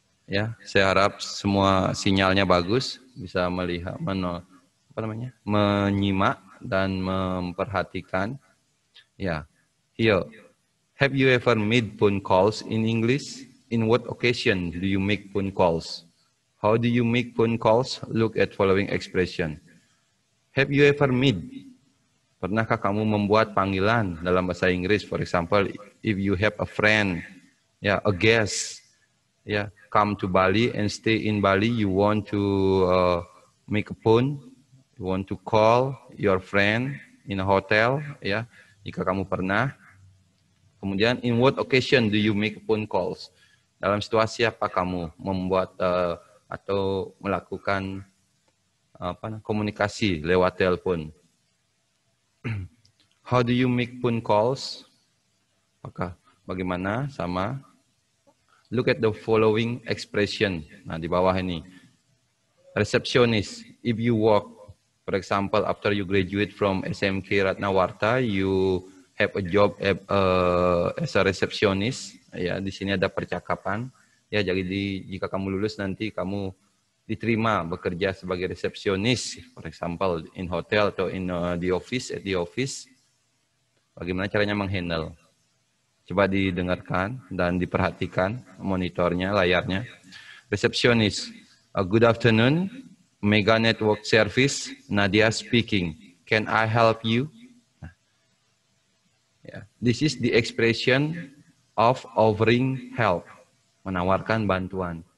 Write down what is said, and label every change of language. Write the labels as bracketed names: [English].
[Indonesian] Ya, saya harap semua sinyalnya bagus, bisa melihat, menyimak dan memperhatikan. [English] Ya, here. Have you ever made phone calls in English? In what occasion do you make phone calls? How do you make phone calls? Look at following expression. Have you ever made? [Indonesian] Pernahkah kamu membuat panggilan dalam bahasa Inggris? [English] For example, if you have a friend, a guest, come to Bali and stay in Bali, you want to make a phone, you want to call your friend in a hotel, [Indonesian] jika kamu pernah. [English] Kemudian, in what occasion do you make phone calls? [Indonesian] Dalam situasi apa kamu membuat atau melakukan komunikasi lewat telepon? [English] How do you make phone calls? [Indonesian] Maka bagaimana sama? [English] Look at the following expression. [Indonesian] Nah, di bawah ini. [English] Receptionist, if you work, for example, after you graduate from SMK Ratnawarta, you have a job as a receptionist. [Indonesian] Ya, di sini ada percakapan. Ya, jadi jika kamu lulus nanti kamu diterima bekerja sebagai resepsionis, [English] for example, in hotel [Indonesian] atau [English] in the office, at the office. [Indonesian] Bagaimana caranya menghandle? Coba didengarkan dan diperhatikan monitornya, layarnya. [English] Receptionist, good afternoon, Mega Network Service, Nadia speaking. Can I help you? This is the expression of offering help, [Indonesian] menawarkan bantuan.